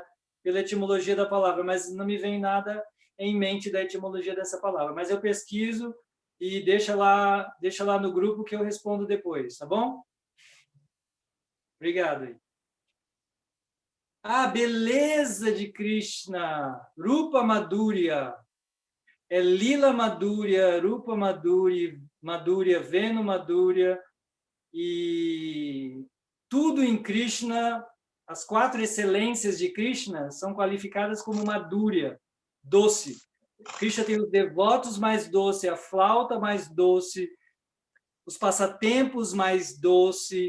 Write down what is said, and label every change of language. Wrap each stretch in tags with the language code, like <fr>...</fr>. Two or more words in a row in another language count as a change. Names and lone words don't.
<pt>Pela etimologia da palavra, mas não me vem nada em mente da etimologia dessa palavra. Mas eu pesquiso e deixa lá no grupo que eu respondo depois, tá bom? Obrigado. A beleza de Krishna,</pt> <sa>Rupa Madhurya, Lila Madhurya, Rupa Madhurya, Venu Madhurya,</sa> <pt>e tudo em Krishna, as 4 excelências de Krishna são qualificadas como Madhurya, doce. Krishna tem os devotos mais doce, a flauta mais doce, os passatempos mais doce,</pt>